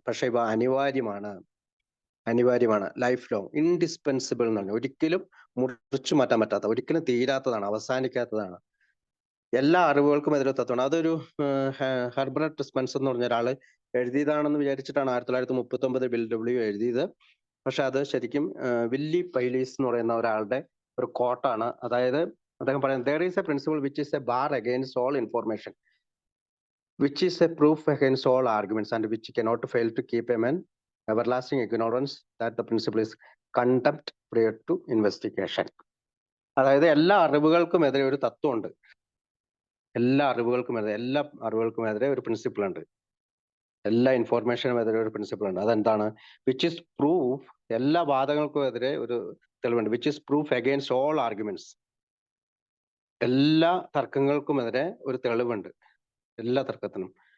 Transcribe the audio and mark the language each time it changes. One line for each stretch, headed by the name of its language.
Malayalam: പക്ഷെ ഇവ അനിവാര്യമാണ്, ലൈഫ് ലോങ്, ഇൻഡിസ്പെൻസിബിൾ എന്ന് പറഞ്ഞാൽ ഒരിക്കലും മുറിച്ചു മാറ്റാൻ പറ്റാത്ത, ഒരിക്കലും തീരാത്തതാണ്, അവസാനിക്കാത്തതാണ്. എല്ലാ അറിവുകൾക്കും എതിരെ തത്വമാണ്. അതൊരു ഹെർബർട്ട് സ്പെൻസർ എന്ന് പറഞ്ഞ ഒരാള് എഴുതിയതാണെന്ന് വിചാരിച്ചിട്ടാണ് 1939 ബിൽ ഡബ്ല്യു എഴുതിയത്. പക്ഷെ അത് ശരിക്കും വില്ലി പൈലീസ് എന്ന് പറയുന്ന ഒരാളുടെ ഒരു കോട്ടാണ്. അതായത് അദ്ദേഹം പറയുന്നത്,
English: there is a principle which is a bar against all information, which is a proof against all arguments, and which cannot fail to keep a man everlasting ignorance, that the principle is contempt prior to investigation.
Malayalam: അതായത് എല്ലാ അറിവുകൾക്കും എതിരെ ഒരു തത്വമുണ്ട്, എല്ലാ അറിവുകൾക്കുമെതിരെ ഒരു principle ഉണ്ട്, എല്ലാ ഇൻഫോർമേഷനും എതിരെ ഒരു പ്രിൻസിപ്പിൾ ഉണ്ട്. അതെന്താണ്?
English: which is proof,
Malayalam: എല്ലാ വാദങ്ങൾക്കും എതിരെ ഒരു തെളിവുണ്ട്.
English: which is proof against all arguments,
Malayalam: എല്ലാ തർക്കങ്ങൾക്കുമെതിരെ ഒരു തെളിവുണ്ട്, എല്ലാ തർക്കത്തിനും.